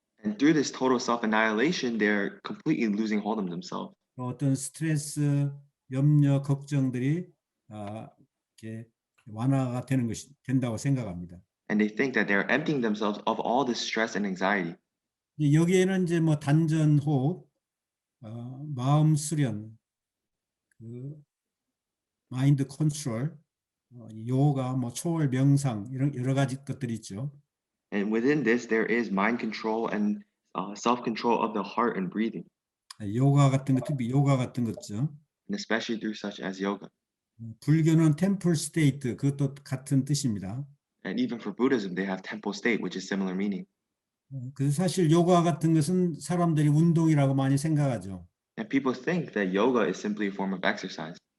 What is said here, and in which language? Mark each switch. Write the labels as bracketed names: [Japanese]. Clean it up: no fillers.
[English] And through this total self-annihilation, they're completely losing hold of themselves. [Korean] 어떤 스트레스, 염려, 걱정들이 이렇게 완화가 된다고 생각합니다. [English] And they think that they're emptying themselves of all this stress and anxiety. [Korean] 여기에는 이제 뭐 단전 호흡, 마음 수련, 마인드 컨트롤, 요가, 뭐 초월 명상 이런 여러 가지 것들이 있죠. [English] And within this, there is mind control and self-control of the heart and breathing, [Korean] 요가 같은 것죠. [English] and especially through such as yoga. [Korean] 불교는 템플 스테이트 그것도 같은 뜻입니다. [English] And even for Buddhism, they have temple state, which is similar meaning. [Korean] 그래서 사실 요가 같은 것은 사람들이 운동이라고 많이 생각하죠. [English] And people think that yoga is simply a form of exercise.